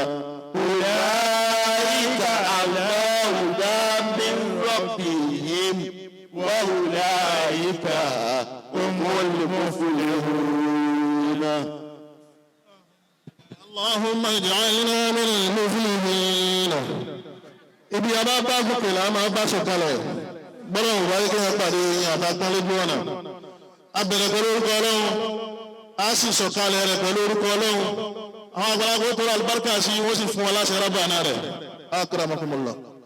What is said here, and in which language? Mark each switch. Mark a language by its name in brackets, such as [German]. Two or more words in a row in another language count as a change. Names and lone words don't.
[Arabic] أولئك على هدى من ربهم وأولئك هم المفلحون. اللهم اجعلنا من المفلحين. [Yoruba] ibi ọba bá gòkè là máa bá sọ̀kalẹ̀ gbọ́dọ̀ wáyé kí wọ́n pàdé àtàkùn lójú ọ̀nà a bẹ̀rẹ̀ pẹ̀lú orúkọ ọlọ́run a sì sọ̀kalẹ̀ rẹ̀ pẹ̀lú orúkọ ọlọ́run àwọn àgbàlagbà tó rà àlùbáríkà sí wọ́n sì fún wa láṣẹ rábà náà rẹ̀ akramakumullah.